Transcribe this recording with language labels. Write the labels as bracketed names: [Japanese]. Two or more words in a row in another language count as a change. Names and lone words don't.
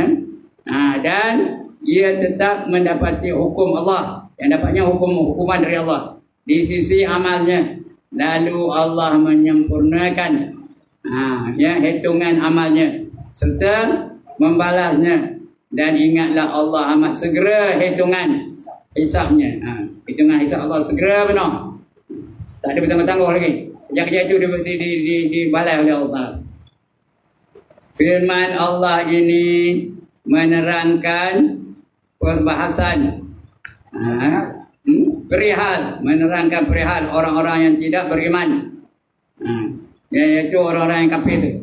[Malay] Dan ia tetap mendapati hukum Allah, yang dapatnya hukuman dari Allah di sisi amalnya. Lalu Allah menyempurnakan hitungan amalnya serta membalasnya. Dan ingatlah Allah amat segera hitungan hisabnya. Hitungan hisab Allah segera benar. Tak ada bertangguh-tangguh lagi. Kejap-kejap itu dibalas oleh Allah. Firman Allah ini menerangkan perbahasan menerangkan perihal orang-orang yang tidak beriman, iaitu orang-orang yang kafir itu.